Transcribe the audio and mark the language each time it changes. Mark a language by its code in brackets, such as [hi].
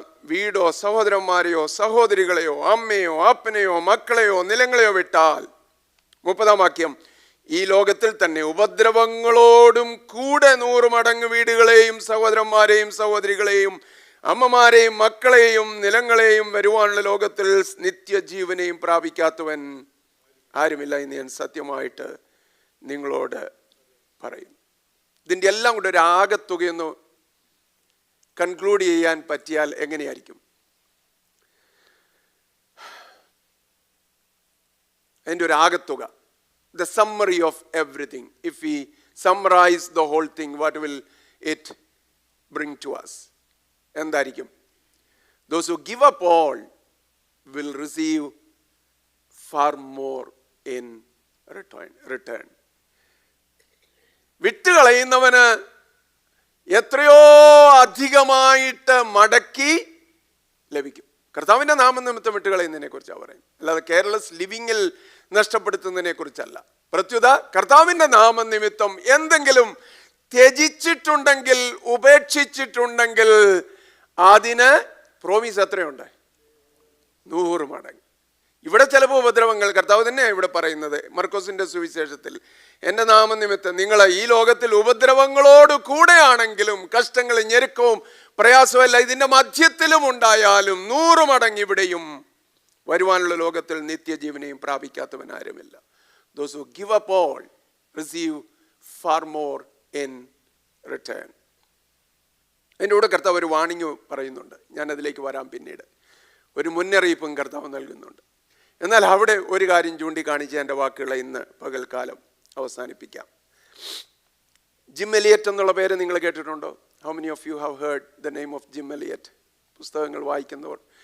[ml] വീടോ സഹോദരന്മാരെയോ സഹോദരികളെയോ അമ്മയോ അപ്പനെയോ മക്കളെയോ നിലങ്ങളെയോ വിട്ടാൽ, 30-ാം വാക്യം, ഈ ലോകത്തിൽ തന്നെ ഉപദ്രവങ്ങളോടും കൂടെ 100 മടങ്ങ് വീടുകളെയും സഹോദരന്മാരെയും സഹോദരികളെയും അമ്മമാരെയും മക്കളെയും നിലങ്ങളെയും വരുവാനുള്ള ലോകത്തിൽ നിത്യജീവനെയും പ്രാപിക്കാത്തവൻ ആരുമില്ല എന്ന് ഞാൻ സത്യമായിട്ട് നിങ്ങളോട് പറയും. ഇതിൻ്റെ എല്ലാം കൂടെ ഒരു ആകത്തുകയെന്ന് കൺക്ലൂഡ് ചെയ്യാൻ പറ്റിയാൽ എങ്ങനെയായിരിക്കും? അതിൻ്റെ ഒരു ആകത്തുക, [en] the summary of everything. If we summarize the whole thing, what will it bring to us? [ml] എന്തായിരിക്കും? [en] Those who give up all will receive far more in return. [ml] വിട്ടുകളയുന്നവന് എത്രയോ അധികമായിട്ട് മടക്കി ലഭിക്കും. കർത്താവിൻ്റെ നാമനിമിത്തം വിട്ടുകളയുന്നതിനെ കുറിച്ചാണ് പറയുന്നത്, അല്ലാതെ കെയർലെസ് ലിവിങ്ങിൽ നഷ്ടപ്പെടുത്തുന്നതിനെ കുറിച്ചല്ല. പ്രത്യുത കർത്താവിൻ്റെ നാമനിമിത്തം എന്തെങ്കിലും ത്യജിച്ചിട്ടുണ്ടെങ്കിൽ, ഉപേക്ഷിച്ചിട്ടുണ്ടെങ്കിൽ അതിന് പ്രോമിസ് എത്രയുണ്ട്? 100 മടങ്ങ്. ഇവിടെ ചിലപ്പോൾ ഉപദ്രവങ്ങൾ കർത്താവ് തന്നെയാണ് ഇവിടെ പറയുന്നത് മർക്കോസിന്റെ സുവിശേഷത്തിൽ. എൻ്റെ നാമനിമിത്തം നിങ്ങൾ ഈ ലോകത്തിൽ ഉപദ്രവങ്ങളോട് കൂടെയാണെങ്കിലും, കഷ്ടങ്ങളും ഞെരുക്കവും പ്രയാസമല്ല ഇതിൻ്റെ മധ്യത്തിലും ഉണ്ടായാലും 100 മടങ്ങ് ഇവിടെയും വരുവാനുള്ള ലോകത്തിൽ നിത്യജീവനെയും പ്രാപിക്കാത്തവൻ ആരുമില്ല. [en] Those who give up all receive far more in return. [ml] അതിൻ്റെ കൂടെ കർത്താവ് ഒരു വാണിംഗ് പറയുന്നുണ്ട്. ഞാനതിലേക്ക് വരാം പിന്നീട്. ഒരു മുന്നറിയിപ്പും കർത്താവ് നൽകുന്നുണ്ട്. എന്നാൽ അവിടെ ഒരു കാര്യം ചൂണ്ടിക്കാണിച്ച് എൻ്റെ വാക്കുകളെ ഇന്ന് പകൽക്കാലം അവസാനിപ്പിക്കാം. ജിം എലിയറ്റ് എന്നുള്ള പേര് നിങ്ങൾ കേട്ടിട്ടുണ്ടോ? [en] How many of you have heard the name of Jim Elliott? [ml] പുസ്തകങ്ങൾ വായിക്കുന്നവർ.